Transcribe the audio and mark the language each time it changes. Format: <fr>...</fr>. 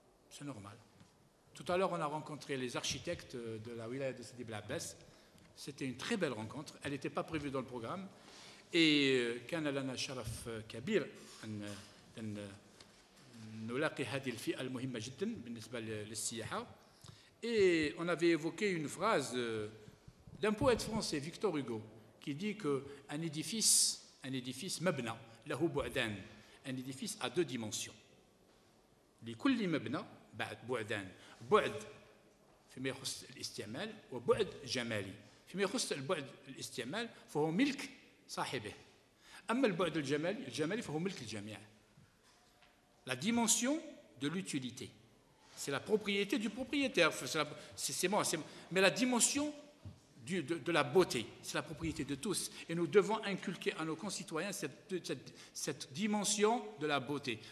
<fr>C'est normal. Tout à l'heure, on a rencontré les architectes de la wilaya de Sidi Bel Abbès. C'était une très belle rencontre. Elle n'était pas prévue dans le programme.</fr> <ar>Et كان لنا شرف كبير أن نلاقي هذه الفئة المهمة جدا بالنسبة للسياحة.</ar> <fr>Et on avait évoqué une phrase d'un poète français, Victor Hugo, qui dit qu'un édifice,</fr> <ar>مبنى له بعدان,</ar> <fr>un édifice a 2 dimensions.</fr> <ar>لكل مبنى بعدان, بعد فيما يخص الاستعمال وبعد جمالي. فيما يخص البعد الاستعمال فهو ملك صاحبه. أما البعد الجمالي فهو ملك الجميع.</ar> <fr>La dimension de l'utilité, c'est la propriété du propriétaire. C'est moi. Mais la dimension de la beauté, c'est la propriété de tous. Et nous devons inculquer à nos concitoyens cette dimension de la beauté.</fr>